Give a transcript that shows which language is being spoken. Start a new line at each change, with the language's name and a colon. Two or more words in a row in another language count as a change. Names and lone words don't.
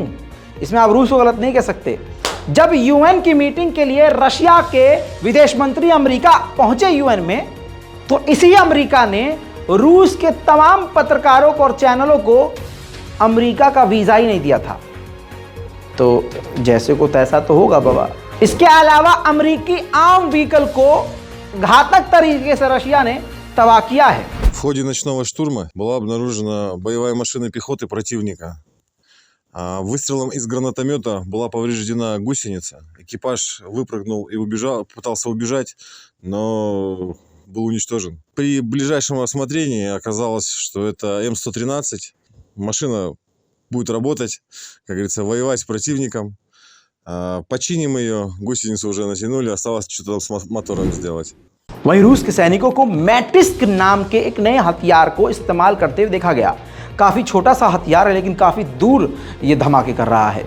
Hindi: इसमें आप रूस को गलत नहीं कह सकते। जब यूएन की मीटिंग के लिए रशिया के विदेश मंत्री अमेरिका पहुंचे यूएन में, तो इसी अमेरिका ने रूस के तमाम पत्रकारों को और चैनलों को अमेरिका का वीजा ही नहीं दिया था। तो जैसे को तैसा तो होगा बाबा। इसके अलावा अमेरिकी आम व्हीकल को घातक तरीके से रशिया ने तबाह किया है।
Russian: В ходе ночного штурма была обнаружена боевая машина пехоты противника. Выстрелом из гранатомета была повреждена гусеница. Экипаж выпрыгнул и убежал, пытался убежать, но был уничтожен. При ближайшем осмотрении оказалось, что это М113. Машина будет работать, как говорится, воевать с противником. Починим ее, гусеницу уже натянули, осталось что-то там с мотором сделать.
Hindi: वहीं रूस के सैनिकों को मैटिस्क नाम के एक नए हथियार को इस्तेमाल करते हुए देखा गया। काफी छोटा सा हथियार है लेकिन काफी दूर ये धमाके कर रहा है।